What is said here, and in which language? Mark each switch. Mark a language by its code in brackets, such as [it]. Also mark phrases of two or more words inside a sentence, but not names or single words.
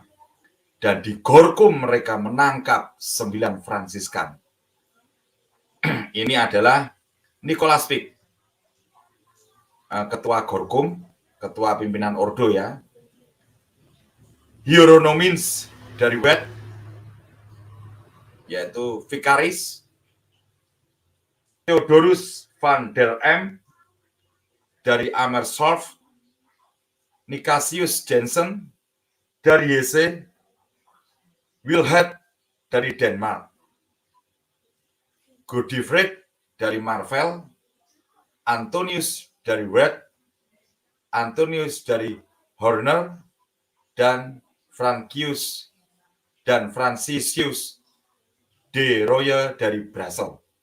[id] Dan di Gorkum mereka menangkap 9 Fransiskan. Ini adalah Nicholas Pick, ketua Gorkum, ketua pimpinan Ordo ya. Hieronymus dari Wet, yaitu Vicaris. Theodorus van der Em dari Amersfoort. Nicasius Jensen dari Hesse. Wilhelm dari Denmark. Godifred dari Marvel. Antonius dari Wet. Antonius dari Horner. Dan Franciscus de Roye dari Brasel.